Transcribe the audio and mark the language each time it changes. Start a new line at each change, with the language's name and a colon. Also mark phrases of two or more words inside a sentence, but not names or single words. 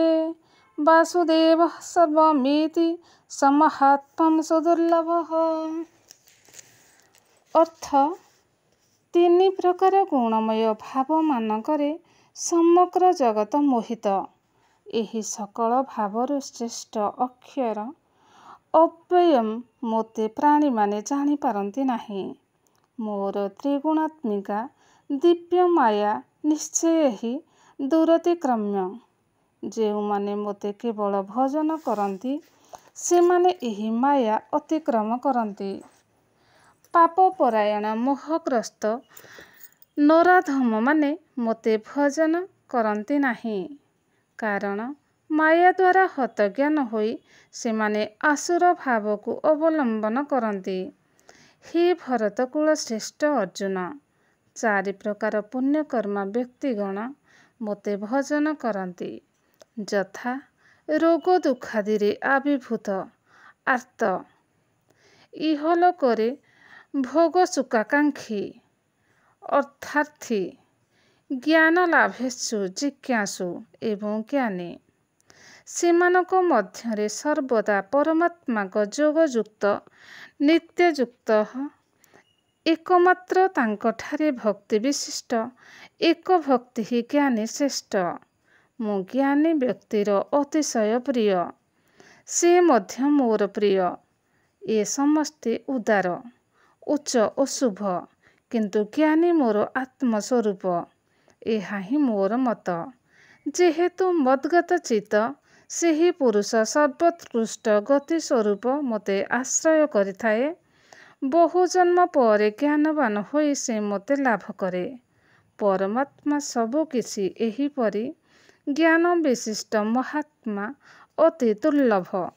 Sanskrit: वासुदेवः सर्वमिति स महात्मा सुदुर्लभः।
Odia: ଅର୍ଥ ତିନି ପ୍ରକାର ଗୁଣମୟ ଭାବ ମାନକରେ ସମଗ୍ର ଜଗତ ମୋହିତ। ଏହି ସକଳ ଭାବରୁ ଶ୍ରେଷ୍ଠ ଅକ୍ଷର ଅବ୍ୟୟମ୍ ମୋତେ ପ୍ରାଣୀ ମାନେ ଜାଣି ପାରନ୍ତି ନାହିଁ। ମୋର ତ୍ରିଗୁଣାତ୍ମିକା ଦିବ୍ୟ ମାୟା ନିଶ୍ଚୟ ହିଁ ଦୁରତିକ୍ରମ୍ୟ। ଯେଉଁ ମାନେ ମୋତେ କେବଳ ଭଜନ କରନ୍ତି ସେ ମାନେ ଏହି ମାୟା ଅତିକ୍ରମ କରନ୍ତି। ପାପପରାୟଣ ମୋହଗ୍ରସ୍ତ ନରାଧମ ମାନେ ମୋତେ ଭଜନ କରନ୍ତି ନାହିଁ। କାରଣ ମାୟା ଦ୍ୱାରା ହତଜ୍ଞାନ ହୋଇ ସେ ମାନେ ଆସୁର ଭାବ କୁ ଅବଲମ୍ବନ କରନ୍ତି। ହେ ଭରତକୁଳ ଶ୍ରେଷ୍ଠ ଅର୍ଜୁନ, ଚାରି ପ୍ରକାର ପୁଣ୍ୟକର୍ମା ବ୍ୟକ୍ତିଗଣ ମୋତେ ଭଜନ କରନ୍ତି। ଯଥା ରୋଗ ଦୁଃଖାଦିରେ ଆବିର୍ଭୂତ ଆର୍ତ୍ତ, ଇହଲୋକରେ ଭୋଗ ସୁଖାକାଂକ୍ଷୀ, ଅର୍ଥାର୍ଥୀ, ଜ୍ଞାନ ଲାଭେଷୁ ଜିଜ୍ଞାସୁ ଏବଂ ଜ୍ଞାନୀ। ସେମାନଙ୍କ ମଧ୍ୟରେ ସର୍ବଦା ପରମାତ୍ମାଙ୍କ ଯୋଗଯୁକ୍ତ ନିତ୍ୟଯୁକ୍ତ ଏକମାତ୍ର ତାଙ୍କଠାରେ ଭକ୍ତି ବିଶିଷ୍ଟ ଏକ ଭକ୍ତି ହିଁ ଜ୍ଞାନୀ ଶ୍ରେଷ୍ଠ। ମୁଁ ଜ୍ଞାନୀ ବ୍ୟକ୍ତିର ଅତିଶୟ ପ୍ରିୟ, ସେ ମଧ୍ୟ ମୋର ପ୍ରିୟ। ଏ ସମସ୍ତେ ଉଦାର ଉଚ୍ଚ ଓ ଶୁଭ, କିନ୍ତୁ ଜ୍ଞାନୀ ମୋର ଆତ୍ମସ୍ୱରୂପ। ଏହା ହିଁ ମୋର ମତ। ଯେହେତୁ ମଦ୍ଗତ ଚିତ୍ତ ସେହି ପୁରୁଷ ସର୍ବୋତ୍କୃଷ୍ଟ ଗତି ସ୍ୱରୂପ ମୋତେ ଆଶ୍ରୟ କରିଥାଏ। ବହୁ ଜନ୍ମ ପରେ ଜ୍ଞାନବାନ ହୋଇ ସେ ମୋତେ ଲାଭ କରେ। ପରମାତ୍ମା ସବୁ କିଛି ଏହିପରି ଜ୍ଞାନ ବିଶିଷ୍ଟ ମହାତ୍ମା ଅତି ଦୁର୍ଲଭ।